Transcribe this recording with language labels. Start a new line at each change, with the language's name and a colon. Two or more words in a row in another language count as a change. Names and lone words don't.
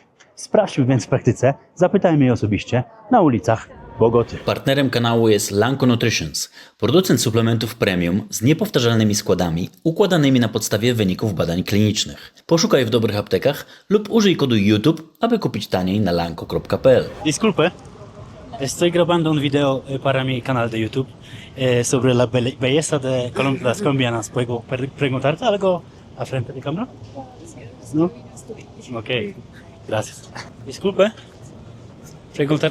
Polish: Sprawdźmy więc w praktyce, zapytajmy je osobiście na ulicach Bogoty. Partnerem kanału jest Lanco Nutritions, producent suplementów premium z niepowtarzalnymi składami układanymi na podstawie wyników badań klinicznych. Poszukaj w dobrych aptekach lub użyj kodu YouTube, aby kupić taniej na lanco.pl.
Spanish: Disculpe, estoy grabando un video para mi canal de YouTube sobre la belleza de las colombianas. ¿Puedo preguntarte algo a frente de cámara? ¿No? Ok, gracias. Disculpe, preguntar.